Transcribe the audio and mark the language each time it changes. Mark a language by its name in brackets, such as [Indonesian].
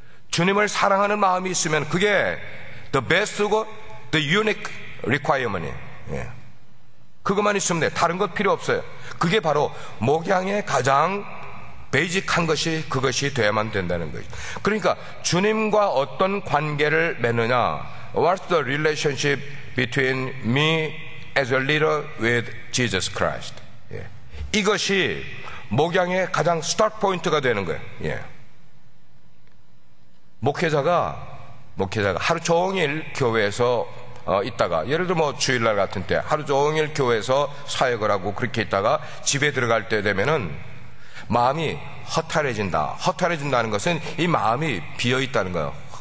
[Korean] 주님을 사랑하는 마음이 있으면 그게 [English] the best [Korean] 고 [English] the unique requirement [Korean] 이에요. 예. 그것만 있으면 돼. 다른 것 필요 없어요. 그게 바로 목양의 가장 베이직한 것이 그것이 돼야만 된다는 거죠. 그러니까 주님과 어떤 관계를 맺느냐? [English] What's the relationship between me as a leader with Jesus Christ? [Korean] 예. 이것이 목양의 가장 스타트 포인트가 되는 거예요. 예. 목회자가 하루 종일 교회에서 있다가, 예를 들어 뭐 주일날 같은 때 하루 종일 교회에서 사역을 하고 그렇게 있다가 집에 들어갈 때 되면은 마음이 허탈해진다는 것은 이 마음이 비어있다는 거예요.